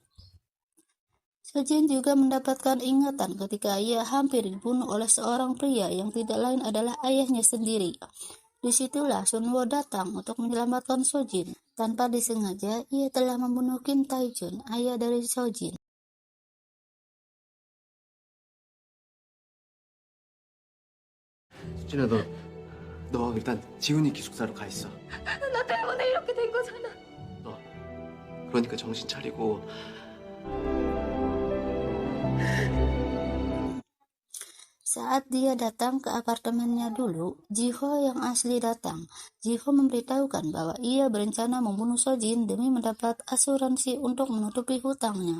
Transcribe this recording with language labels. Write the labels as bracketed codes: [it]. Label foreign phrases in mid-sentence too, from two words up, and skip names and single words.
[id] Sojin juga mendapatkan ingatan ketika ia hampir dibunuh oleh seorang pria yang tidak lain adalah ayahnya sendiri. Disitulah Sunwoo datang untuk menyelamatkan Sojin. Tanpa disengaja, ia telah membunuh Kim Tae-jun, ayah dari Sojin. [ko] 수진아, 너 일단 지훈이 기숙사로 가 있어. 나 때문에 이렇게 된 거잖아. 너 그러니까 정신 차리고. [id] Saat dia datang ke apartemennya dulu, Ji-ho yang asli datang. Ji-ho memberitahukan bahwa ia berencana membunuh Sojin demi mendapat asuransi untuk menutupi hutangnya.